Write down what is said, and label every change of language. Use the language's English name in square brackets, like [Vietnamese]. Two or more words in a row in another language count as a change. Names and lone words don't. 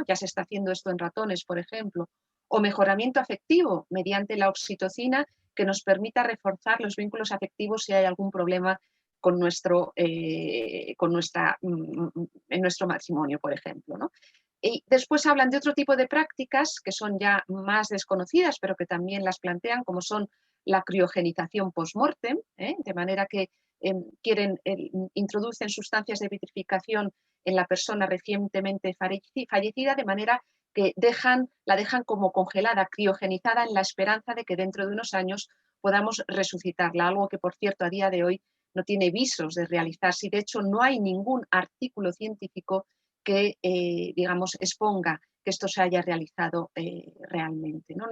[Spanish] Ya se está haciendo esto en ratones, por ejemplo. O mejoramiento afectivo mediante la oxitocina que nos permita reforzar los vínculos afectivos si hay algún problema con en nuestro matrimonio, por ejemplo, ¿no? Y después hablan de otro tipo de prácticas que son ya más desconocidas, pero que también las plantean, como son la criogenización post-mortem, de manera que introducen sustancias de vitrificación en la persona recientemente fallecida, de manera que la dejan como congelada, criogenizada, en la esperanza de que dentro de unos años podamos resucitarla, algo que, por cierto, a día de hoy no tiene visos de realizarse y, de hecho, no hay ningún artículo científico que, digamos, exponga que esto se haya realizado realmente, ¿no?